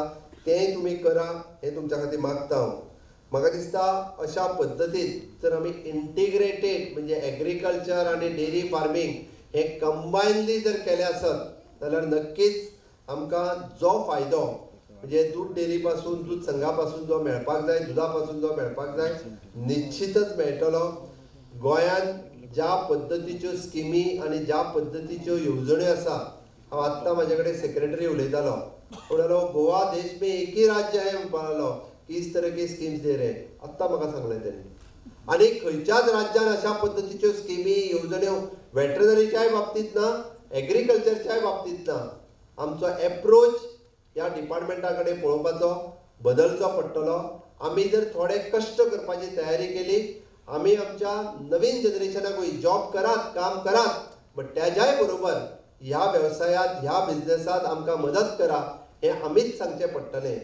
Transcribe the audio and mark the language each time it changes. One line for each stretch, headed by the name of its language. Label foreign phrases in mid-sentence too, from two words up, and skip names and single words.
Konkani: तें तुमी करा हें तुमच्या खातीर मागता हांव. म्हाका दिसता अशा पद्दतीन जर आमी इंटिग्रेटेड म्हणजे एग्रीकल्चर आनी
English: dairy farming
Konkani: हे कंबायनली जर केले आसत जाल्यार नक्कीच आमकां जो फायदो म्हणजे दूध डेरी पासून दूध संघा पासून जो मेळपाक जाय, दुधा पासून जो मेळपाक जाय निश्चितच मेळटलो. गोंयान ज्या पद्दतीच्यो स्किमी आनी ज्या पद्दतीच्यो येवजण्यो आसा, हांव आत्तां म्हाजे कडेन सेक्रेटरी उलयतालो, म्हणलो
Hindi: गोवा देश में एक ही राज्य है
Konkani: म्हणपाक लागलो की
Hindi: इस तरह की स्किम्स दे रे.
Konkani: आत्तां म्हाका सांगलें तेणी. आनी खंयच्याच राज्यान अशा पद्दतीच्यो स्किमी येवजण्यो वेटरनरीच्याय बाबतींत ना, एग्रीकल्चरच्याय बाबतींत ना. आमचो एप्रोच ह्या डिपार्टमेंटा कडेन पळोवपाचो बदलचो पडटलो. आमी जर थोडे कश्ट करपाची तयारी केली, आमी आमच्या नवीन जनरेशनाकूय जॉब करात, काम करात, बट त्याच्याय बरोबर ह्या वेवसायांत ह्या बिझनेसांत आमकां मदत करा हें आमीच सांगचें पडटलें.